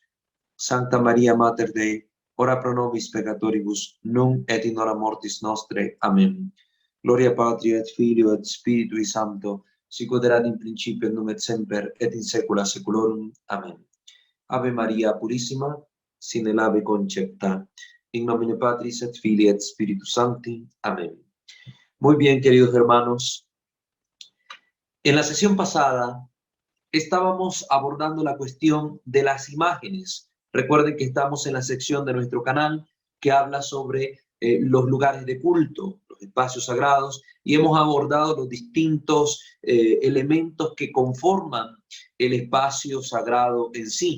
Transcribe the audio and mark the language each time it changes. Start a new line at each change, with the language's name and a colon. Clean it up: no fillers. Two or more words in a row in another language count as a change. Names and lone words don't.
Latin: Sancta Maria Mater Dei, ora pro nobis peccatoribus, nunc et in hora mortis nostre.
Spanish: Amén.
Latin: Gloria Patri et Filio et Spiritui Sancto, sicut erat in principio et nunc et semper et in saecula saeculorum.
Spanish: Amén. Ave Maria Purísima, sin el ave concepta,
Latin: in nomine Patris et Filii et Spiritus Sancti.
Spanish: Amén. Muy bien, queridos hermanos. En la sesión pasada estábamos abordando la cuestión de las imágenes. Recuerden que estamos en la sección de nuestro canal que habla sobre los lugares de culto, los espacios sagrados, y hemos abordado los distintos elementos que conforman el espacio sagrado en sí.